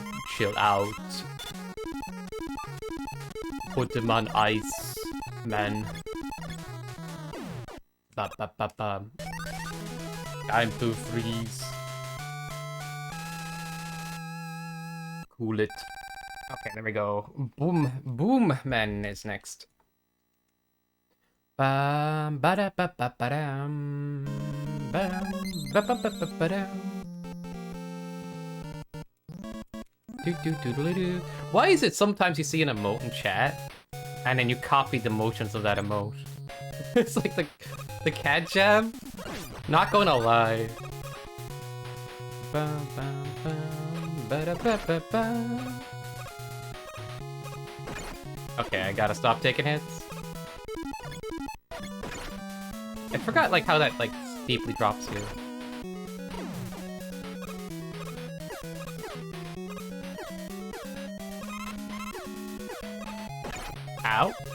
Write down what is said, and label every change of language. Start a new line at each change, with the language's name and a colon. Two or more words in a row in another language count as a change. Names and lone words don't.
English: Chill out. Put him on ice, man. Ba ba ba ba. Time to freeze. Cool it. Okay, there we go. Boom, boom, man is next. Bam, ba da ba ba ba dam. Bam, ba ba ba ba ba dam. Do do do do do. Why is it sometimes you see an emote in chat, and then you copy the motions of that emote? It's like the cat jam? Not gonna lie. Bum, bum, bum, ba-da-ba-ba-ba. Okay, I gotta stop taking hits. I forgot like how that like steeply drops you. Ow.